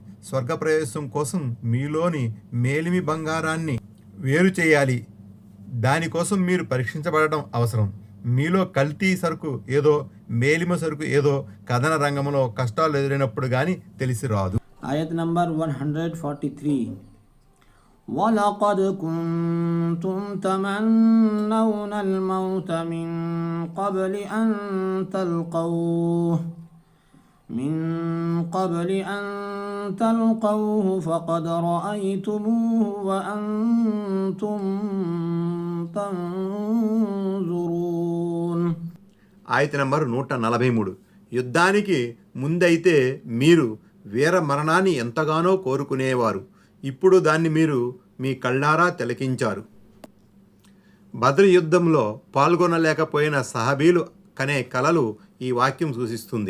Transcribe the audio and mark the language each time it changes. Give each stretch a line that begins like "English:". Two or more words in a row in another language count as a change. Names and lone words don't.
Telugu: స్వర్గ ప్రవేశం కోసం మీలోని మేలిమి బంగారాన్ని వేరు చేయాలి. దానికోసం మీరు పరీక్షించబడటం అవసరం. మీలో కల్తీ సరుకు ఏదో, మేలిమ సరుకు ఏదో కథన రంగంలో కష్టాలు ఎదురైనప్పుడు కానీ తెలిసి రాదు. ఆయత్ నంబర్ 143.
Arabic: وَلَقَدْ كُنْتُمْ تَمَنَّوْنَ الْمَوْتَ مِنْ قبل أن تلقوه فقد رأيتموه وأنتم تنظرون.
Telugu: ఆయత నంబర్ 143. యుద్ధానికి ముందైతే మీరు వీర మరణాన్ని ఎంతగానో కోరుకునేవారు. ఇప్పుడు దాన్ని మీరు మీ కళ్ళారా తిలకించారు. బద్ర్ యుద్ధంలో పాల్గొనలేకపోయిన సహాబీలు కనే కలలు ఈ వాక్యం సూచిస్తుంది.